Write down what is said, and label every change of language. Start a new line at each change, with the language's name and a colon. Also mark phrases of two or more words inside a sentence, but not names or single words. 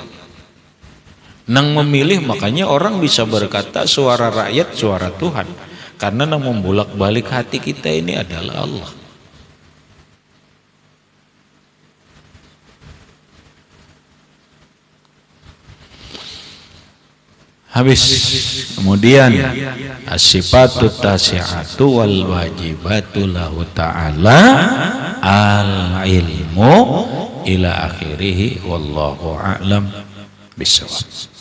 Indonesian: Nang memilih, makanya orang bisa berkata suara rakyat suara Tuhan. Karena nang membulak-balik hati kita ini adalah Allah. Habis kemudian
Arabic: الصفات التسعة والواجبة له تعالى العلم إلى آخره والله أعلم بالصواب.